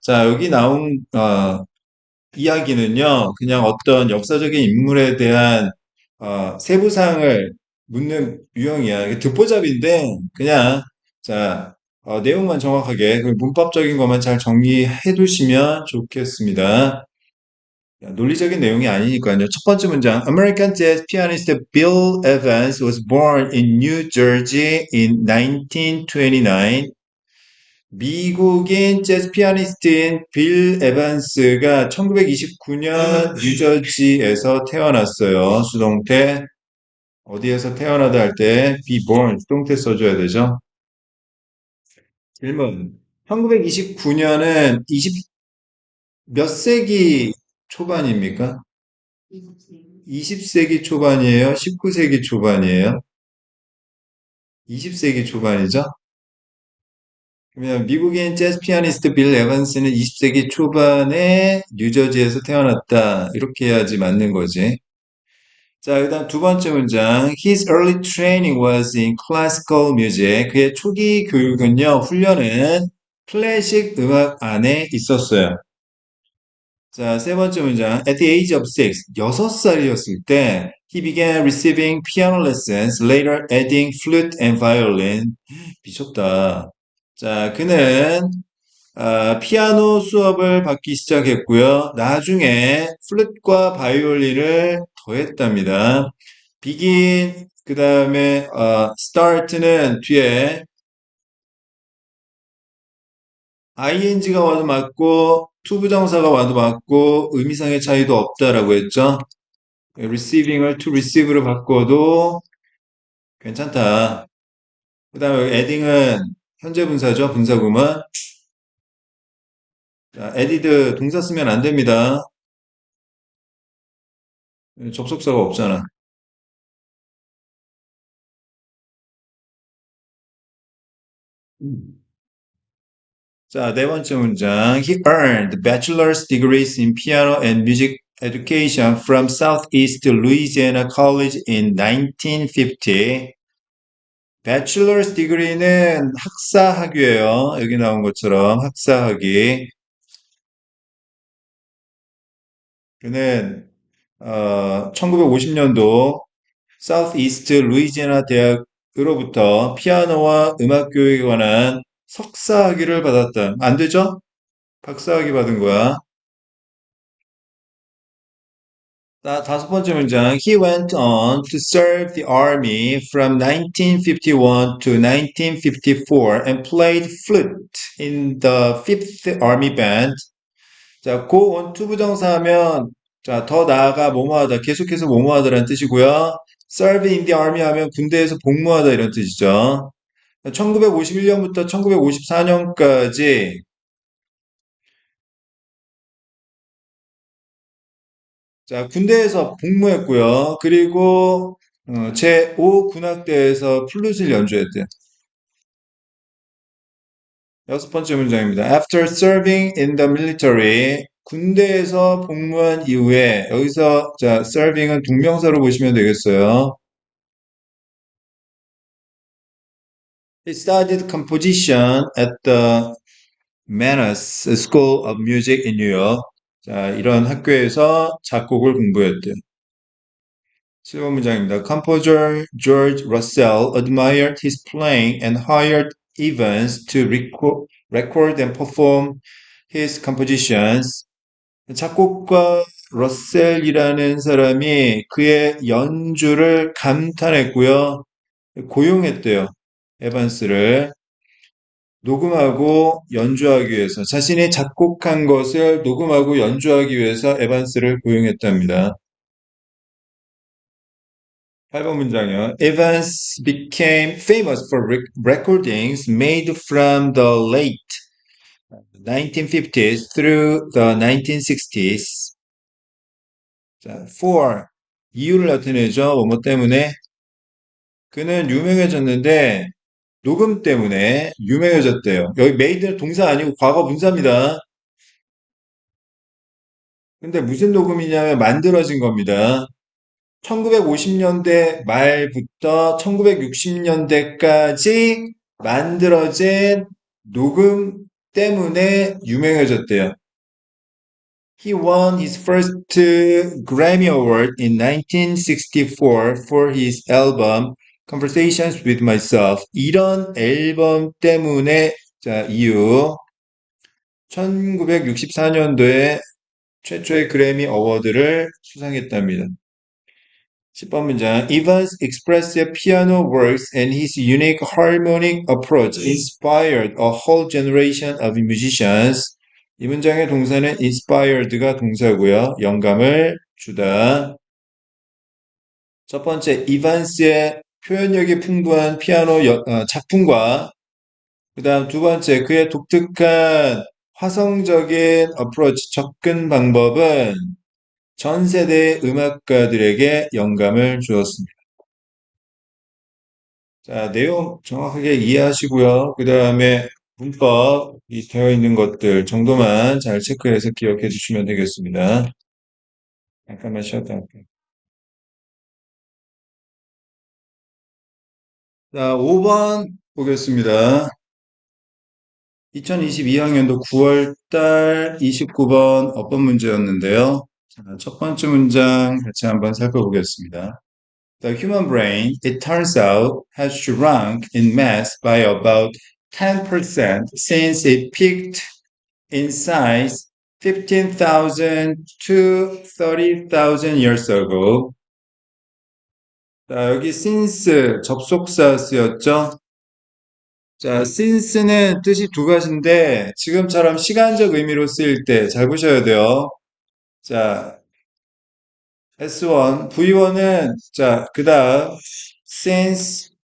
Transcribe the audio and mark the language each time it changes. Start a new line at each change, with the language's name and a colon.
Korean: 자, 여기 나온 이야기는요, 그냥 어떤 역사적인 인물에 대한 세부사항을 묻는 유형이야. 이게 듣보잡인데 그냥 자 내용만 정확하게 그 문법적인 것만 잘 정리해 두시면 좋겠습니다. 논리적인 내용이 아니니까요. 첫 번째 문장.
English: American jazz pianist Bill Evans was born in New Jersey in 1929.
Korean: 미국인 재즈 피아니스트인 빌 에반스가 1929년 뉴저지에서 태어났어요. 수동태. 어디에서 태어나다 할 때 be born 수동태 써줘야 되죠. 질문. 1929년은 20몇 세기 초반입니까? 20세기 초반이에요? 19세기 초반이에요? 20세기 초반이죠? 그러면 미국인 재즈 피아니스트 빌 에반스는 20세기 초반에 뉴저지에서 태어났다. 이렇게 해야지 맞는 거지. 자, 일단 두 번째 문장.
English: His early training was in classical music.
Korean: 그의 초기 교육은요, 훈련은 클래식 음악 안에 있었어요. 자, 세 번째 문장.
English: At the age of
Korean: 6살이었을 때,
English: he began receiving piano lessons, later adding flute and violin.
Korean: 미쳤다. 자, 그는 피아노 수업을 받기 시작했고요. 나중에 플룻과 바이올린을 더했답니다. begin, 그 다음에 start는 뒤에 ing가 와도 맞고 투부정사가 와도 맞고 의미상의 차이도 없다라고 했죠. receiving을 to receive로 바꿔도 괜찮다. 그 다음에 adding은 현재 분사죠. 분사구문. 자, added 동사 쓰면 안 됩니다. 접속사가 없잖아. 자, 네 번째 문장.
English: He earned bachelor's degrees in piano and music education from Southeast Louisiana College in 1950.
Korean: bachelor's degree는 학사학위예요. 여기 나온 것처럼 학사학위. 그는 1950년도 사우스이스트 루이지애나 대학으로부터 피아노와 음악 교육에 관한 석사학위를 받았다. 안 되죠? 박사학위 받은 거야. 다섯 번째 문장.
English: He went on to serve the army from 1951 to 1954 and played flute in the Fifth Army Band.
Korean: 자, go on to 부정사하면 자, 더 나아가 뭐뭐하다, 계속해서 뭐뭐하다라는 뜻이고요.
English: serve in the army
Korean: 하면 군대에서 복무하다 이런 뜻이죠. 1951년부터 1954년까지 자, 군대에서 복무했고요. 그리고 제5 군악대에서 플룻을 연주했대요. 여섯 번째 문장입니다.
English: After serving in the military,
Korean: 군대에서 복무한 이후에 여기서 자, serving은 동명사로 보시면 되겠어요.
English: He studied composition at the Mannes School of Music in New York.
Korean: 자, 이런 학교에서 작곡을 공부했대요. 7번 문장입니다.
English: Composer George Russell admired his playing and hired Evans to record and perform his compositions.
Korean: 작곡가 러셀이라는 사람이 그의 연주를 감탄했고요. 고용했대요. 에반스를 녹음하고 연주하기 위해서 자신이 작곡한 것을 녹음하고 연주하기 위해서 에반스를 고용했답니다. 8번 문장이요.
English: Evans became famous for recordings made from the late 1950s through the 1960s.
Korean: 자, for 이유를 나타내죠. 뭐뭐 때문에 그는 유명해졌는데 녹음 때문에 유명해졌대요. 여기 made는 동사 아니고 과거 분사입니다. 근데 무슨 녹음이냐면 만들어진 겁니다. 1950년대 말부터 1960년대까지 만들어진 녹음 때문에 유명해졌대요.
English: He won his first Grammy Award in 1964 for his album Conversations with Myself.
Korean: 이런 앨범 때문에 자, 이유 1964년도에 최초의 그래미 어워드를 수상했답니다. 10번 문장.
English: Evans' expressive piano works and his unique harmonic approach inspired a whole generation of musicians.
Korean: 이 문장의 동사는 inspired가 동사고요. 영감을 주다. 첫 번째, 이반스의 표현력이 풍부한 피아노 작품과 그 다음 두 번째, 그의 독특한 화성적인 어프로치, 접근 방법은 전 세대 음악가들에게 영감을 주었습니다. 자, 내용 정확하게 이해하시고요. 그 다음에 문법이 되어 있는 것들 정도만 잘 체크해서 기억해 주시면 되겠습니다. 잠깐만 쉬었다 할게요. 자, 5번 보겠습니다. 2022학년도 9월달 29번 어법 문제였는데요. 자, 첫 번째 문장 같이 한번 살펴보겠습니다.
English: The human brain, it turns out, has shrunk in mass by about 10% since it peaked in size 15,000 to 30,000 years ago.
Korean: 자, 여기 since 접속사 쓰였죠? 자, since는 뜻이 두 가지인데 지금처럼 시간적 의미로 쓰일 때 잘 보셔야 돼요. 자, S1, V1은 자, 그다음 since